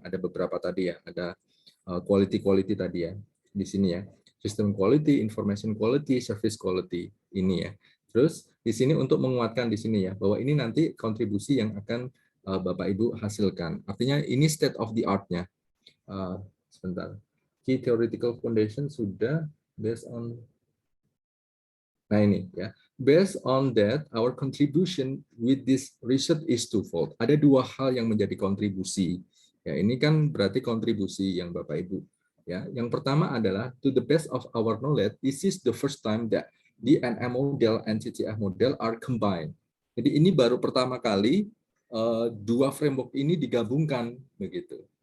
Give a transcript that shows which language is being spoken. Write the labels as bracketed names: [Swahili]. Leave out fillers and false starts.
[Indonesian] Ada beberapa tadi ya, ada quality tadi ya, di sini ya. [English] System quality, information quality, service quality, ini ya. [Indonesian] Terus di sini untuk menguatkan di sini ya, bahwa ini nanti kontribusi yang akan Bapak Ibu hasilkan. Artinya ini state of the art-nya. Sebentar. Key theoretical foundation sudah based on. Nah ini ya. [English] Based on that, our contribution with this research is twofold. [Indonesian] Ada dua hal yang menjadi kontribusi. Ya, ini kan berarti kontribusi yang Bapak Ibu. Ya, yang pertama adalah [English] to the best of our knowledge, this is the first time that DNM model and CCF model are combined. [Indonesian] Jadi ini baru pertama kali dua framework ini digabungkan begitu.